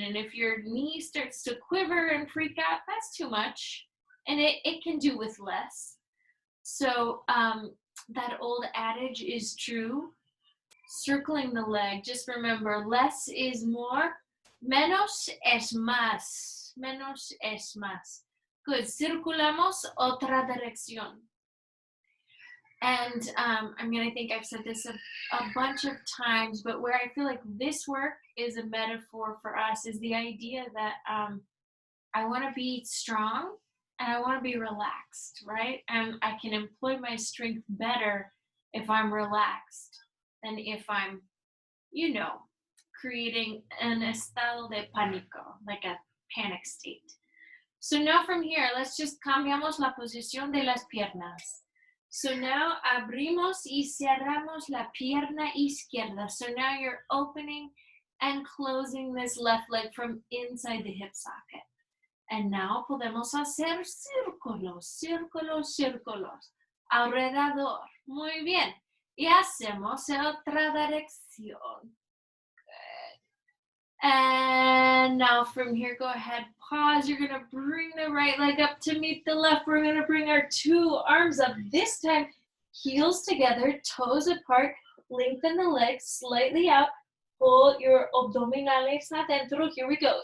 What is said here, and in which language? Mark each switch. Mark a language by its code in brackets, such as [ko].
[en] And if your knee starts to quiver and freak out, that's too much. And it can do with less. So that old adage is true. Circling the leg, just remember, less is more. [es] Menos es más. Menos es más. [en] Good. [es] Circulamos otra dirección. [en] And I think I've said this a bunch of times, but where I feel like this work is a metaphor for us is the idea that I want to be strong and I want to be relaxed, right? And I can employ my strength better if I'm relaxed than if I'm, creating an [es] estado de pánico, [en] like a panic state. So now from here, let's just [es] cambiamos la posición de las piernas. [en] So now [es] abrimos y cerramos la pierna izquierda. [en] So now you're opening and closing this left leg from inside the hip socket. And now [es] podemos hacer círculos, círculos, círculos alrededor. Muy bien. Y hacemos otra dirección. [en] Good. And now from here, go ahead, pause. You're going to bring the right leg up to meet the left. We're going to bring our 2 arms up. This time, heels together, toes apart. Lengthen the legs slightly out. Pull your [es] abdominales adentro. [en] Here we go.